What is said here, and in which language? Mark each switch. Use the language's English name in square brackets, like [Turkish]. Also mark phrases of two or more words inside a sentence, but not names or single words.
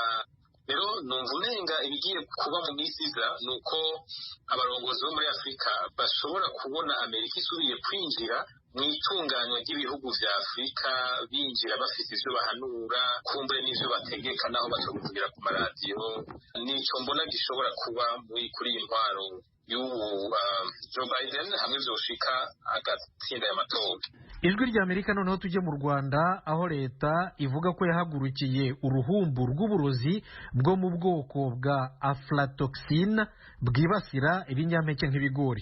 [Rundi] Rero numva umenga ibigiye kuba mu minsi iza ni uko abarongozi bo muri Afurika bashobora kubona Amerika isubiye kwinjira mu itunganywa ry'ibihugu vya Afurika, binjira bafite ivyo bahanura, kumbure n'ivyo bategeka naho batokuvugira ku maradiyo. Nico mbona gishobora kuba kuri iyi ntwaro y'ubu Joe Biden hamwe vyoshika agatsinda y'amatora. [Kinyarwanda] Ijwi rya Amerika noneho tujye mu Rwanda, aho leta ivuga ko yahagurukiye uruhumbu rw'uburozi bwo mu bwoko bwa aflatoxin bwibasira ibinyampeke nk'ibigori.